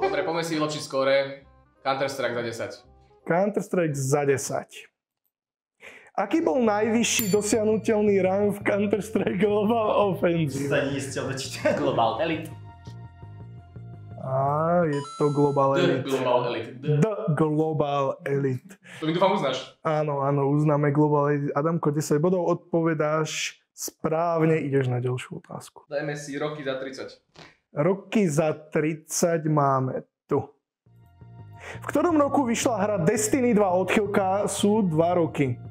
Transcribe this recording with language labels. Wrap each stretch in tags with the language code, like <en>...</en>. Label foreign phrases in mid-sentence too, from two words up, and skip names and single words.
<sk>Dobre, poďme si vylepšiť skóre. Counter-Strike za 10. Counter-Strike za 10. Aký bol najvyšší dosiahnuteľný rang v Counter-Strike Global Offensive? Sa nestiel dočítať. Global Elite. Á, je to Global Elite. Global Elite. The Global Elite. To mi dúfam uznáš. Áno, uznáme Global Elite. Adamko, 10 bodov, odpovedáš správne, ideš na ďalšiu otázku. Dajme si roky za 30. Roky za 30 máme tu. V ktorom roku vyšla hra Destiny 2 odchýlka sú 2 roky?</sk>